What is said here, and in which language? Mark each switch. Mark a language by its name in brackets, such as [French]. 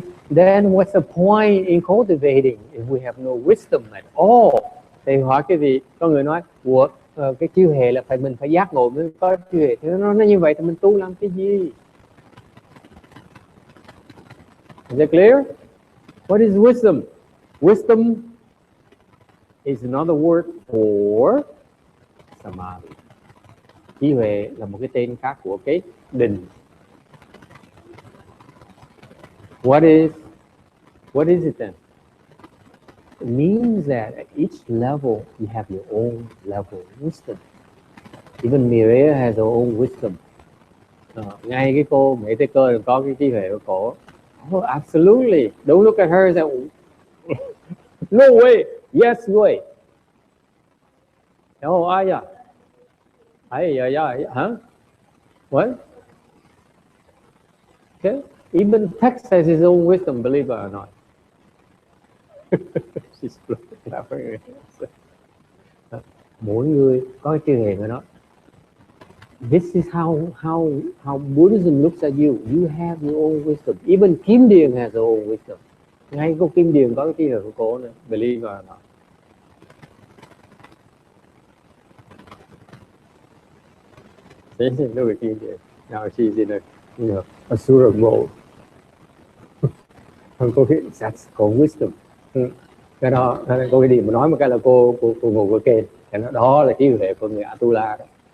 [English] Then what's the point in cultivating if we have no wisdom at all? [Vietnamese] Thì hỏi cái gì? Có người nói, cái trí huệ là mình phải giác ngộ mới có trí huệ. Thì nó như vậy thì mình tu làm cái gì? [English] Is it clear? What is wisdom? Wisdom is another word for samadhi. [Vietnamese] Trí huệ là một cái tên khác của cái định. [English] What is it then? It means that at each level you have your own level of wisdom. Even Mireille has her own wisdom. [Vietnamese] Ngay cái cô Mỹ Tây Cơ có cái trí huệ của cổ. [English] Oh, absolutely. Don't look at her and say, no way. Yes way. Oh, yeah. Huh? What? Okay. Even Tex has his own wisdom, believe it or not. She's laughing. [Vietnamese] Mỗi người có cái trí huệ của nó. [English] This is how Buddhism looks at you. You have your own wisdom. Even Kim Điền has her own wisdom. [Vietnamese] Ngay cô Kim Điền có cái trí huệ của cô nữa, [English] believe it or not. Look at Kim Điền. Now she's in a Sutra mode. That's called wisdom. [Vietnamese] Cái đó có cái điểm mà nói một cái là cô ngủ của kê, cái đó là trí huệ của người Atula đó.